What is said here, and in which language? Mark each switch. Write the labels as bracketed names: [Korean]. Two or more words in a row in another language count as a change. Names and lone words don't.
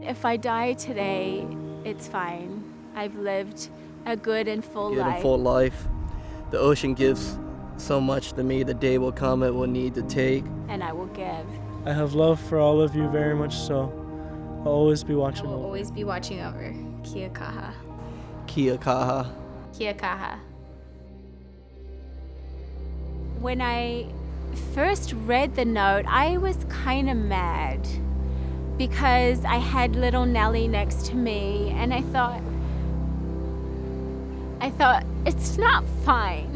[English] If I die today, it's fine. I've lived a good and full life. The ocean gives so much to me. The day will come it will need to take. And I will give. I have love for all of you very much so. I'll always be watching over. I will always be watching over. [Māori] Kia kaha. Kia kaha. Kia kaha. [English] When I first read the note, I was kind of mad because I had little Nellie next to me, and I thought, it's not fine.